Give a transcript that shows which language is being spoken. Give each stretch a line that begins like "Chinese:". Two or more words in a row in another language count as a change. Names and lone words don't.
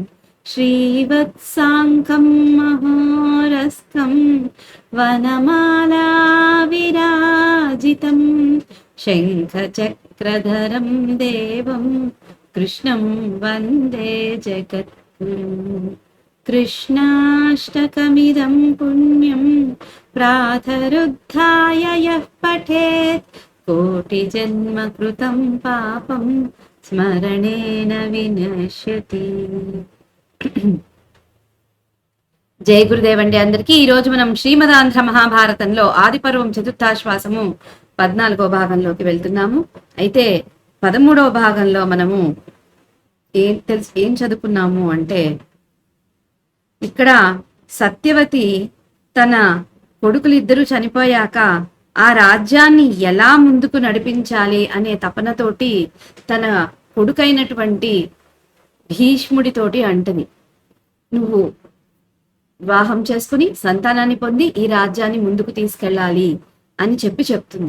Sanskrit: श्रीवत्साङ्कं महोरस्कं वनमाला विराजितं शङ्खचक्रधरं देवं कृष्णं वन्दे जगद्गुरुम्। कृष्णाष्टकमिदं पुण्यं प्रातरुद्धाय यः पठेत् कोटिजन्म कृतं पापं स्मरणेन विनश्यति।
Telugu: జయ గురుదేవ్ అండి అందరికీ. ఈ రోజు మనం శ్రీమదాంధ్ర మహాభారతంలో ఆదిపర్వం చతుర్థాశ్వాసము 14వ భాగంలోకి వెళ్తున్నాము. అయితే 13వ భాగంలో మనము ఏం చదువుకున్నాము అంటే, ఇక్కడ సత్యవతి తన కొడుకులిద్దరూ చనిపోయాక ఆ రాజ్యాన్ని ఎలా ముందుకు నడిపించాలి అనే తపనతోటి తన కొడుకైనటువంటి భీష్ముడితోటి అంటది, నువ్వు వివాహం చేసుకుని సంతానాన్ని పొంది ఈ రాజ్యాన్ని ముందుకు తీసుకెళ్ళాలి అని చెప్తుంది.